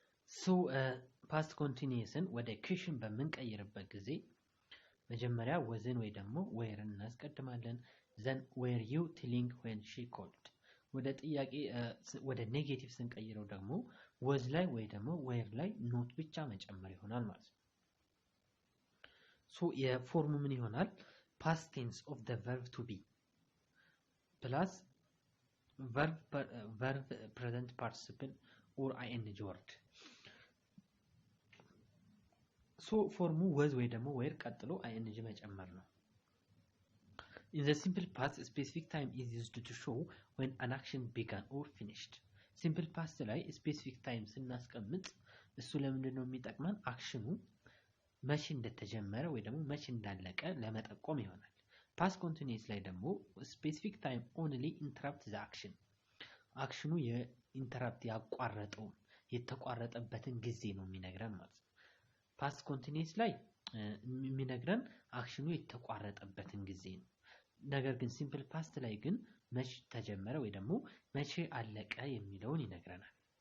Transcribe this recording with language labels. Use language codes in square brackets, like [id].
[am] ሶ ፓስት ኮንቲኒየስን ወደ ኩዌሽን በምንቀይርበት ጊዜ መጀመሪያ wasን ወይ ደግሞ whereን እናስቀድማለን። [en] then were you telling when she called? [am] ወደ ጥያቄ ወደ ኔጌቲቭ ስንቀይረው ደግሞ was ላይ ወይ ደግሞ where ላይ ኖት ብቻ መጨመር ይሆናል ማለት ነው። ሶ የፎርሙ ምን ይሆናል? [en] past tense of the verb to be plus verb present participle or ing word. [am] ሶ ፎርሙ was ወይ ደግሞ where ቀጥሎ ing መጨመር ነው። [en] In the simple past, a specific time is used to show when an action began or finished. [am] Simple past ላይ specific time ስናስቀምጥ እሱ ለምንድን ነው የሚጠቅመን? አክሽኑ መቼ እንደተጀመረ ወይ ደግሞ መቼ እንዳለቀ ለመጠቆም ይሆናል። past continuous ላይ ደግሞ [en] specific time only interrupt the action. [am] አክሽኑ የኢንተራፕት ያቋረጠው የተቋረጠበትን ጊዜ ነው የሚነግረን ማለት ነው። past continuous ላይ የሚነግረን አክሽኑ የተቋረጠበትን ጊዜ ነው። ነገር ግን ሲምፕል ፓስት ላይ ግን መቼ ተጀመረ ወይ ደግሞ መቼ አለቀ የሚለውን ይነግረናል።